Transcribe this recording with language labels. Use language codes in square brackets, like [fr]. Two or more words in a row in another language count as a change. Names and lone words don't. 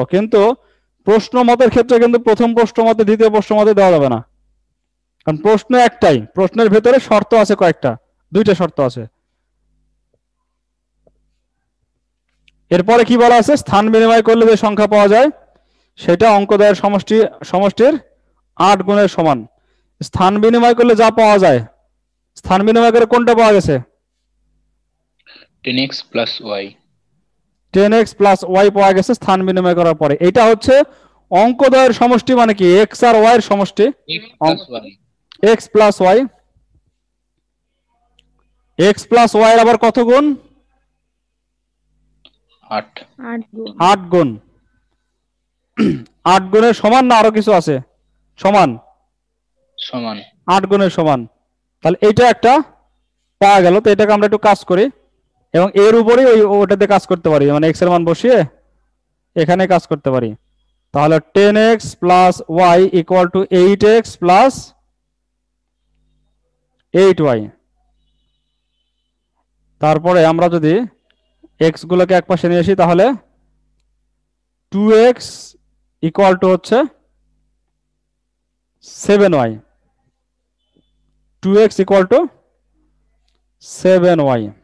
[bn] কিন্তু প্রশ্ন মতের ক্ষেত্রে কিন্তু প্রথম প্রশ্ন মতে দ্বিতীয় প্রশ্ন মতে দেওয়া যাবে না, কারণ প্রশ্ন একটাই, প্রশ্নের ভেতরে শর্ত আছে কয়েকটা, দুইটা শর্ত আছে। এরপরে কি বলা আছে, স্থান বিনিময় করলে যে সংখ্যা পাওয়া যায় সেটা অঙ্কদ্বয়ের সমষ্টির 8 গুণের সমান। স্থান বিনিময় করলে যা পাওয়া যায়, স্থান বিনিময় করে কোনটা পাওয়া গেছে, 10x plus y, 10x plus y পাওয়া গেছে স্থান বিনিময় করার পরে। এটা হচ্ছে অঙ্কদ্বয়ের সমষ্টি, মানে কি x আর y এর সমষ্টি, x plus y, x plus y এর আবার কত গুণ, 8 গুণ। 8 গুণের সমান না আরো কিছু আছে, সমান, 8 গুণের সমান। তাহলে এইটা একটা পাওয়া গেল। তো এটাকে আমরা একটু কাজ করি এবং এর উপরেই ওটাতে কাজ করতে পারি, মানে x এর মান বসিয়ে এখানে কাজ করতে পারি। [en] তাহলে 10x plus y equal to 8x plus 8y। [bn] তারপরে আমরা যদি x গুলোকে এক পাশে নিয়ে আসি তাহলে 2x [en] equal to [bn] হচ্ছে 7y, 2x [en] equal to [bn] 7y।